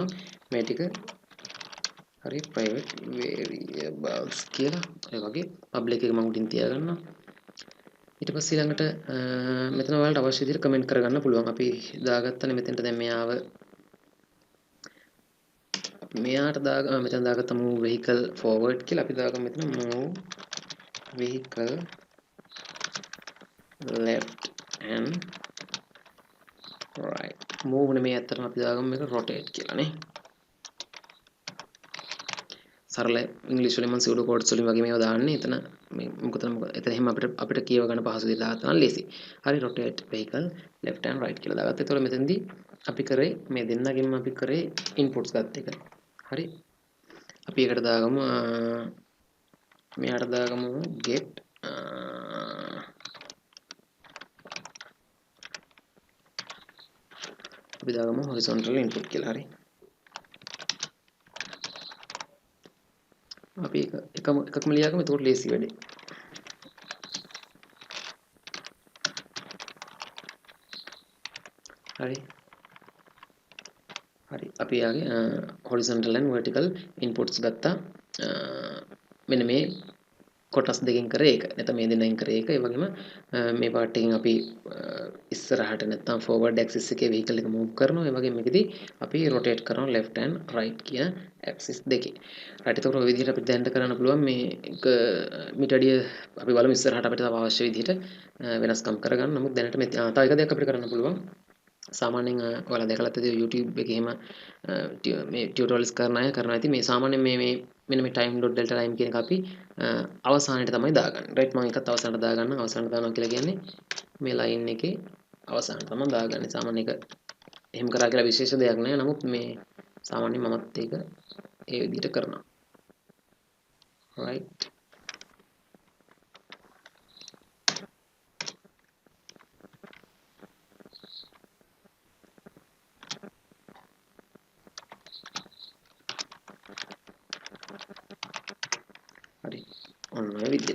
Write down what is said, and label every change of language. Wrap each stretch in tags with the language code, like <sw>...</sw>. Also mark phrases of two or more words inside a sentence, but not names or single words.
<si>මේ ටික හරි</si> <en>private variables</en> <si>කියලා. ඒ වගේ පබ්ලික් එක මම උඩින් තියාගන්නවා. ඊට පස්සේ ඊළඟට මෙතන ඔයාලට අවශ්‍ය විදිහට කමෙන්ට් කරගන්න පුළුවන්. අපි දාගත්තනේ මෙතෙන්ට දැන් මෙයාව මෙයාට මෙතන දාගත්ත</si> <en>move vehicle forward</en> <si>කියලා අපි දාගමු මෙතන</si> <en>move vehicle left and right.</en> <si>move නේ මේ ඇත්තටම අපි දාගමු මේක rotate කියලා නේ. සරල ඉංග්‍රීසි වලින් මම</si> <en>pseudo codes</en> <si>වලින් වගේ මේවා දාන්නේ. එතන මේ මොකද එතන එහෙම අපිට කියව ගන්න පහසු විදිහට දාගත්තා නම් ලේසි. හරි</si> <en>rotate vehicle left and right</en> <si>කියලා දාගත්තා. ඒතකොට මෙතනදී අපි කරේ මේ දෙන්නගෙන්ම අපි කරේ inputs ගත්ත එක. හරි. අපි එකට දාගමු මෙයාට දාගමු get අපි දාගමු</si> <en>horizontal input</en> <si>කියලා. හරි. අපි එකකම ලියාගමු. එතකොට ලේසි වැඩේ. හරි. හරි. අපි යාගේ</si> <en>horizontal and vertical inputs</en> <si>ගත්තා. මෙන්න මේ කොටස් දෙකෙන් කරේ එක. නැත්නම් මේ දෙන්නෙන් කරේ එක. ඒ වගේම මේ part එකෙන් අපි ඉස්සරහට නැත්නම්</si> <en>forward axis</en> <si>එකේ vehicle එක move කරනවා. ඒ වගේම මේකෙදි අපි rotate කරනවා</si> <en>left and right</en> <si>කියන axis දෙකේ. right. ඒතකොට ඔය විදිහට අපිට දැනට කරන්න පුළුවන් මේක මිටඩිය අපි බලමු ඉස්සරහට අපිට තව අවශ්‍ය විදිහට වෙනස්කම් කරගන්න. නමුත් දැනට මේ තව එක දෙයක් අපිට කරන්න පුළුවන්. සාමාන්‍යයෙන් ඔයාලා දැකලා ඇති YouTube එකේ එහෙම මේ ටියුටෝරියල්ස් කරන අය කරනවා ඇති මේ සාමාන්‍යයෙන් මේ මෙන්න මේ</si> <en>time.delta time</en> <si>කියන එක අපි අවසානයේ තමයි දාගන්නේ. right මම එකත් අවසානට දාගන්න. අවසානට දානවා කියලා කියන්නේ මේ line එකේ අවසානට තමයි දාගන්නේ. සාමාන්‍ය එක එහෙම කරා කියලා විශේෂ දෙයක් නෑ. නමුත් මේ සාමාන්‍යයෙන් මමත් ඒක ඒ විදිහට කරනවා. right. හරි ඔන්න ඔය විදිහට.</si>